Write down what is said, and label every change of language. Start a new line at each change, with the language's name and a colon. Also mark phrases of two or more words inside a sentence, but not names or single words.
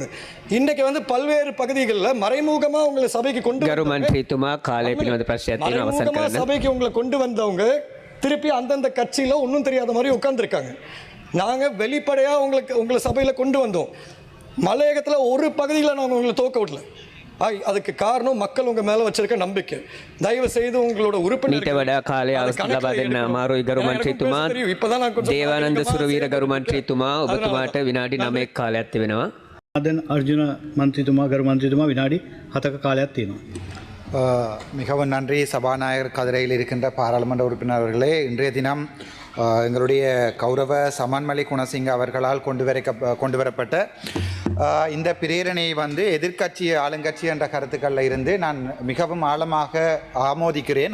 Tamil: இன்னைக்கு வந்து பல்வேறு பகுதிகளில் மறைமுகமாக உங்களை சபைக்கு கொண்டு சபைக்கு உங்களை கொண்டு வந்தவங்க திருப்பி அந்தந்த கட்சியில் ஒன்றும் தெரியாத மாதிரி உட்காந்துருக்காங்க. நாங்கள் வெளிப்படையாக உங்களை சபையில் கொண்டு வந்தோம். மலையகத்தில் ஒரு பகுதியில் நாங்கள் உங்களை தோக்க விடல. அதுக்கு காரணம் மக்கள் உங்க மேல வச்சிருக்க நம்பிக்கை. தயவு செய்து உங்களோட உறுப்பினர்கள்
Sinhala: ගරු මන්ත්‍රීතුමා දේවානන්ද සුරවීර ගරු මන්ත්‍රීතුමා ඔබතුමාට විනාඩි 9ක් කාලයක් තිබෙනවා. ආදන් අර්ජුන මන්ත්‍රීතුමා ගරු මන්ත්‍රීතුමා විනාඩි 7ක කාලයක් තියෙනවා.
Tamil: மிகவும் நன்றி சபாநாயகர் கதிரையில் இருக்கின்ற பாராளுமன்ற உறுப்பினர்களே. இன்றைய தினம் எங்களுடைய கௌரவ சமன்மலை குணசிங்க அவர்களால் கொண்டு வரப்பட்ட இந்த பிரேரணையை வந்து எதிர்க்கட்சி ஆளுங்கட்சி என்ற கருத்துக்களில் இருந்து நான் மிகவும் ஆழமாக ஆமோதிக்கிறேன்.